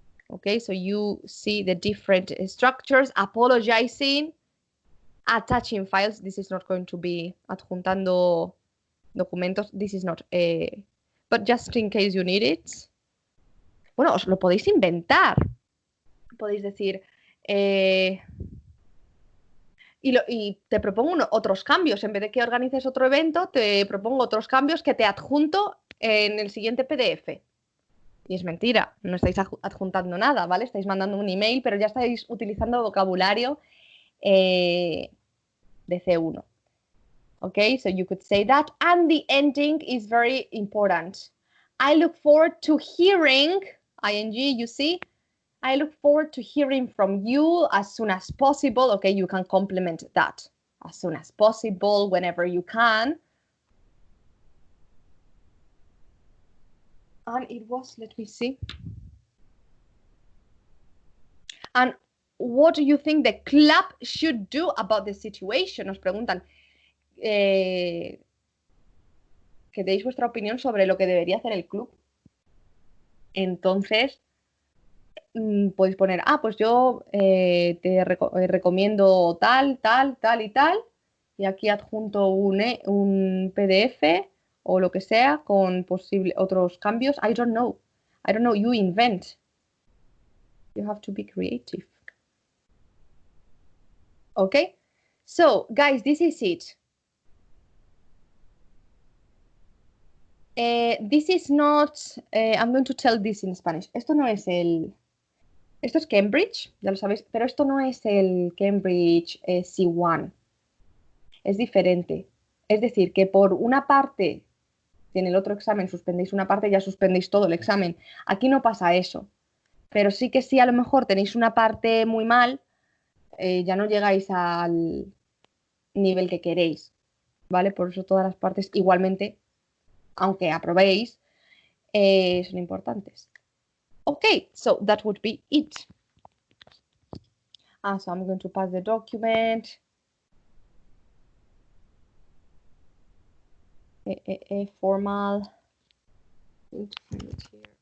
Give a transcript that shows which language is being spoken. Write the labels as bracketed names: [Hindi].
[English] Okay, so you see the different structures, apologizing, attaching files. This is not going to be [Spanish] adjuntando documentos. [English] This is not, but just in case you need it. [Spanish] Bueno, os lo podéis inventar. Podéis decir, y te propongo otros cambios. En vez de que organices otro evento, te propongo otros cambios que te adjunto en el siguiente PDF. Y es mentira, no estáis adjuntando nada, ¿vale? Estáis mandando un email, pero ya estáis utilizando vocabulario de C1. [English] Okay, so you could say that. And the ending is very important. I look forward to hearing, ing, you see? I look forward to hearing from you as soon as possible. Okay, you can complement that. As soon as possible, whenever you can. And it was, let me see. And what do you think the club should do about the situation? [Spanish] Nos preguntan que deis vuestra opinión sobre lo que debería hacer el club. Entonces, podéis poner, pues yo te recomiendo tal, tal, tal y tal. Y aquí adjunto un PDF o lo que sea con otros cambios. [English] I don't know, you invent. You have to be creative. Okay, so guys, this is it. This is not, I'm going to tell this in Spanish. [Spanish] Esto es Cambridge, ya lo sabéis, pero esto no es el Cambridge C1. Es diferente. Es decir, que por una parte, si en el otro examen suspendéis una parte, ya suspendéis todo el examen. Aquí no pasa eso. Pero sí que si a lo mejor tenéis una parte muy mal, ya no llegáis al nivel que queréis. ¿Vale? Por eso todas las partes igualmente, aunque aprobéis, son importantes. [English] Okay, so that would be it. So I'm going to pass the document. Formal going to find it here.